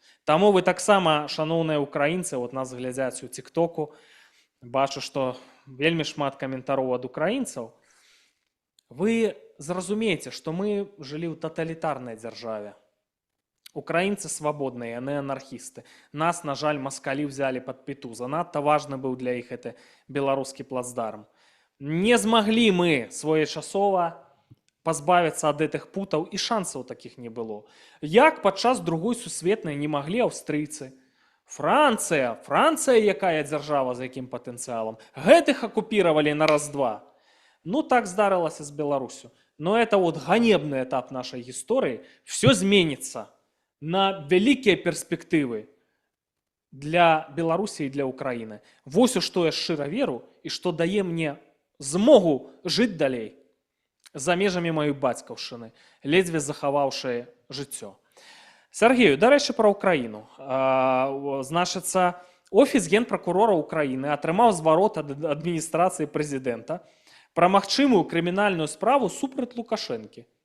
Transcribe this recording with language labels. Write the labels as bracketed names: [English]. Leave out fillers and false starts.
[Belarusian] Таму вы таксама, шаноўныя украінцы, вот нас глядзяць у тиктоку, бачу, што вельмі шмат каментароў ад украінцаў. Вы зразумееце, што мы жылі ў таталітарнай дзяржаве. Украінцы свабодныя, яны анархісты. Нас, на жаль, маскалі взялі пад пяту. Занадта важны быў для іх гэты беларускі плацдарм. Не змаглі мы своечасова пазбавіцца ад гэтых путаў, і шансаў такіх не было. Як падчас другой сусветнай не маглі аўстрыйцы. Францыя, якая дзяржава з якім патэнцыялам, гэтых акупіравалі на раз-два. Ну так здарылася з Беларусю. [Russian] но это вот ганебный этап нашей истории. Все изменится на великие перспективы для Беларуси і для Украіны. [Belarusian] Вось у што я шчыра веру і што дае мне змогу жыць далей за межамі маёй бацькаўшчыны, ледзьве захаваўшы жыццё. Сергею, дарэчы, пра Украіну. Значыцца, офіс генпракурора Украіны атрымаў зварот ад адміністрацыі прэзідэнта пра магчымую крымінальную справу супраць Лукашэнкі.